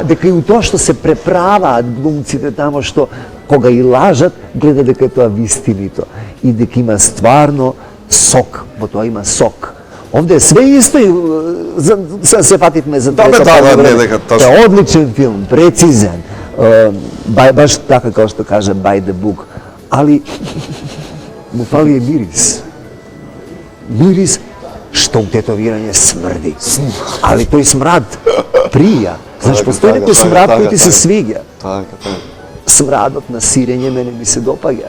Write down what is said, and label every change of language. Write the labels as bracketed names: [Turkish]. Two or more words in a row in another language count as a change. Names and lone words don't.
[Macedonian] дека и у тоа што се преправаат глумците тамо што кога и лажат, гледа дека е тоа вистинито и дека има стварно сок, во тоа има сок. Овде е све исто и се фативме за Да, бе, трето да, полувреме. не, дека Тоа е одличен филм, прецизен, баш така како што каже [English] by the book, [Macedonian] али му фали е мирис. Мирис што тетовирање смрди. Али тој смрад прија. Знаеш, постои некој смрад кој ти се свиѓа. Така. Смрадот на сирење мене ми се допаѓа.